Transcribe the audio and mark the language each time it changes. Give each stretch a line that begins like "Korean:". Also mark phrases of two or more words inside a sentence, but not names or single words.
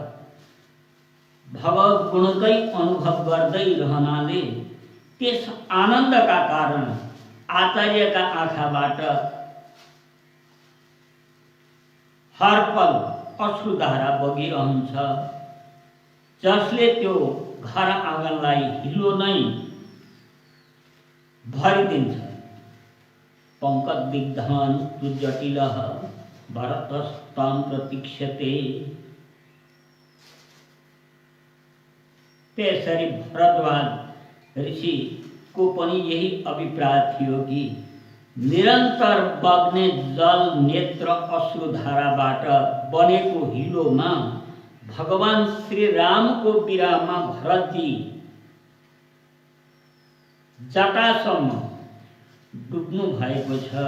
Nepali: भगवत गुणकै अनुभव गर्दै रहनाले त्यस आनन्दका कारण आचार्यका आँखाबाट हर पल अश्रुधारा बगिरहन्छ, जसले त्यो घर आँगनलाई हिलो नै भरिदिन्छ।
Sanskrit: पङ्कजदिग्धान् तु जटिलः भरतस्तां प्रतीक्षते।
Nepali: त्यसरी भरद्वाज ऋषि को पनि यही अभिप्राय थियो कि निरन्तर बग्ने जल नेत्र अश्रुधाराबाट बनेको हिलोमा भगवान श्री रामको विरहमा भरतजी जटासम्म डुब्नु भएको छ।